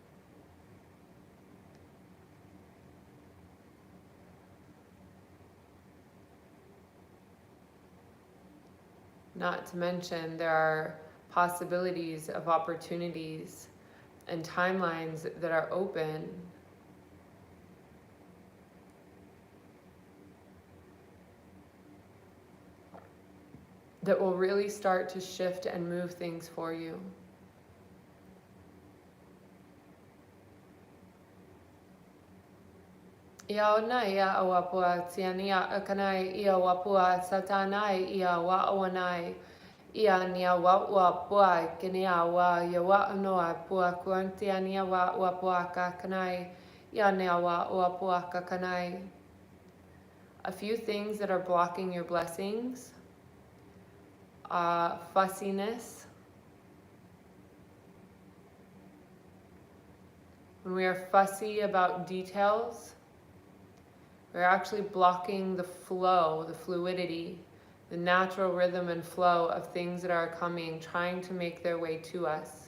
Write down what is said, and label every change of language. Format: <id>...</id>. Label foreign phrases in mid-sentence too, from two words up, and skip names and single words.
<en>Not to mention, there are possibilities of opportunities and timelines that are open. That will really start to shift and move things for you. Ia ona ia awapua tiania akanai ia wapua satanai ia wa awanai ia nia wa pua kenia wa ia wa noa pua kuantiania wa wapua kakanai ia nia wa pua kakanai. A few things that are blocking your blessings. Fussiness. When we are fussy about details, we're actually blocking the flow, the fluidity, the natural rhythm and flow of things that are coming, trying to make their way to us.</en>